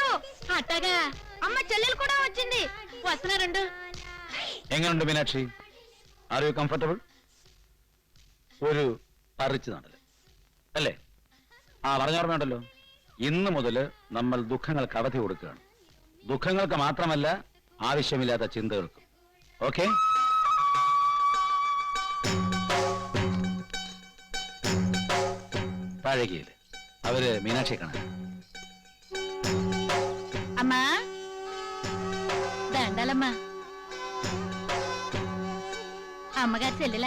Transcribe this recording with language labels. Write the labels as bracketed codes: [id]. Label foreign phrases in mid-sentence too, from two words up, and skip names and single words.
[te] అట్టగా అమ్మ చెల్లెలు కూడా వచ్చింది. వస్తున్నారండు. [ml] എങ്ങനെയുണ്ട് മീനാക്ഷി? [en] are you comfortable? [ml] ഒരു പറിച്ചു നടല് അല്ലേ? ആ പറഞ്ഞോർമ്മയുണ്ടല്ലോ, ഇന്ന് മുതൽ നമ്മൾ ദുഃഖങ്ങൾക്ക് അവധി കൊടുക്കുകയാണ്. ദുഃഖങ്ങൾക്ക് മാത്രമല്ല, ആവശ്യമില്ലാത്ത ചിന്തകൾക്കും. ഓക്കെ? താഴേക്കില്ലേ അവര് മീനാക്ഷിയെ കാണാൻ. [te] అమ్మా దండాలమ్మా. అమ్మగారు చెల్లెలా?